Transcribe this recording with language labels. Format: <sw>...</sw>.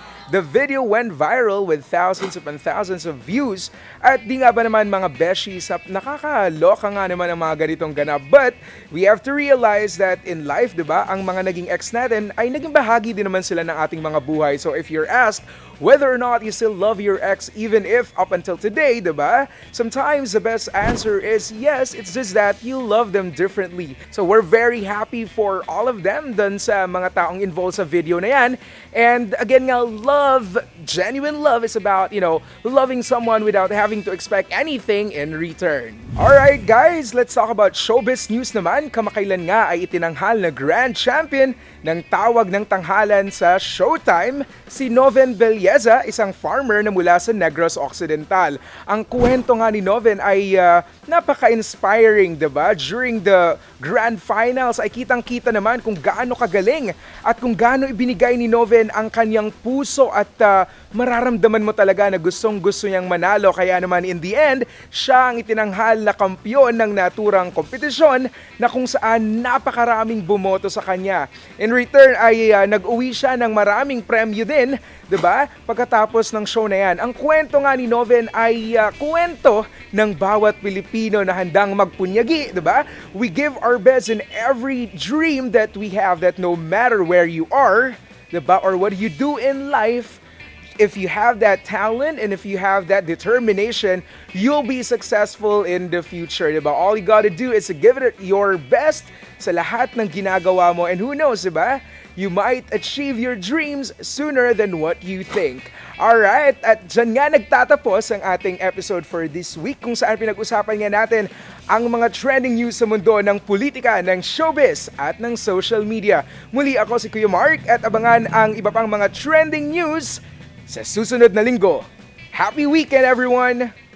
<en>The video went viral with thousands upon thousands of views.</en> <tl>At di nga ba naman mga beshies, nakakaloka nga naman ang mga ganitong ganap.</tl> <en>But we have to realize that in life,</en> <tl>di ba, ang mga naging ex natin ay naging bahagi din naman sila ng ating mga buhay.</tl> <en>So if you're asked whether or not you still love your ex even if up until today,</en> <tl>di ba?</tl> <en>Sometimes the best answer is yes, it's just that you love them differently. So we're very happy for all of them</en> <tl>dun sa mga taong involved sa video na yan.</tl> <en>And again nga, genuine love is about, loving someone without having to expect anything in return. Alright guys, let's talk about showbiz news naman.</en> <tl>Kamakailan nga ay itinanghal na grand champion ng tawag ng tanghalan sa Showtime, si Noven Belleza, isang farmer na mula sa Negros Occidental. Ang kwento nga ni Noven ay napaka-inspiring, diba?</tl> <en>During the grand finals</en> <tl>ay kitang-kita naman kung gaano kagaling at kung gaano ibinigay ni Noven ang kanyang puso at mararamdaman mo talaga na gustong-gusto niyang manalo. Kaya naman</tl> <en>in the end,</en> <tl>siya ang itinanghal na kampiyon ng naturang kompetisyon na kung saan napakaraming bumoto sa kanya.</tl> <en>In return</en> <tl>ay nag-uwi siya ng maraming premyo din, 'di ba? Pagkatapos ng show na 'yan. Ang kwento nga ni Noven ay kwento ng bawat Pilipino na handang magpunyagi, 'di ba?</tl> <en>We give our best in every dream that we have, that no matter where you are,</en> <tl>'di ba,</tl> <en>or what you do in life, if you have that talent and if you have that determination, you'll be successful in the future,</en> <tl>diba?</tl> <en>All you gotta do is to give it your best</en> <tl>sa lahat ng ginagawa mo.</tl> <en>And who knows,</en> <tl>diba?</tl> <en>You might achieve your dreams sooner than what you think. Alright,</en> <tl>at dyan nga nagtatapos ang ating episode</tl> <en>for this week</en> <tl>kung saan pinag-usapan nga natin ang mga trending news sa mundo ng politika, ng showbiz at ng social media. Muli ako si Kuya Mark at abangan ang iba pang mga trending news sa susunod na linggo.</tl> <en>Happy weekend everyone!</en>